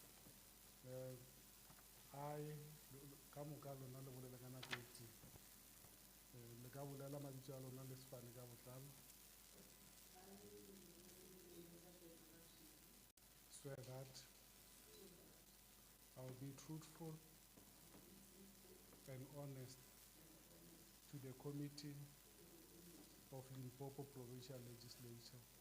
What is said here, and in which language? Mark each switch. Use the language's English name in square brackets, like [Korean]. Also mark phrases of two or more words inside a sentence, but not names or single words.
[Northern Sotho] Ai ka moka lona le bolela ka nako e tee, le ka bolela mabitso a lona le sefane ka botlalo. [English] Swear that I will be truthful and honest to the committee of Limpopo Provincial Legislature